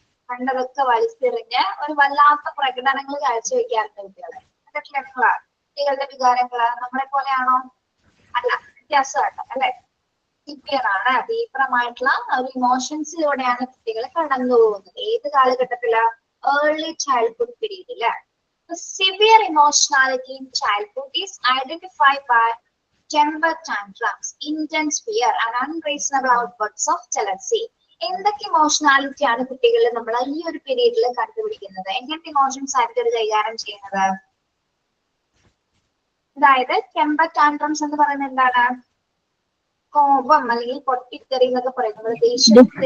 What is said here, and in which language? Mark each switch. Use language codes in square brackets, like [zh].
[ml] കണ്ടതൊക്കെ വലിച്ചെറിഞ്ഞ് ഒരു വല്ലാത്ത പ്രകടനങ്ങൾ കാഴ്ചവെക്കാറുണ്ട് കുട്ടികളെ. അതൊക്കെ ലക്ഷണങ്ങളാണ്. കുട്ടികളുടെ വികാരങ്ങള് നമ്മളെ പോലെയാണോ? അല്ല, വ്യത്യാസമാണ് അല്ലെ. സിവിയറാണ്, തീവ്രമായിട്ടുള്ള ഒരു ഇമോഷൻസിലൂടെയാണ് കുട്ടികൾ കടന്നു പോകുന്നത്. ഏത് കാലഘട്ടത്തില്? Early childhood പീരീഡില്. [en] Severe emotionality in childhood is identified by temper tantrums, intense fear, and unreasonable outbursts of jealousy. [ml] എന്തൊക്കെ ഇമോഷണാലിറ്റി ആണ് കുട്ടികളിൽ നമ്മൾ ഈ ഒരു പീരീഡിൽ കണ്ടുപിടിക്കുന്നത്? എങ്ങനത്തെ ഇമോഷൻസ് ആയിരിക്കും അത് കൈകാര്യം ചെയ്യുന്നത്? അതായത് ടെമ്പർ ടാൻട്രംസ് എന്ന് പറയുന്നത് എന്താണ്? കോപം അല്ലെങ്കിൽ പൊട്ടിത്തെറി എന്നൊക്കെ പറയുന്നത് ദേഷ്യം.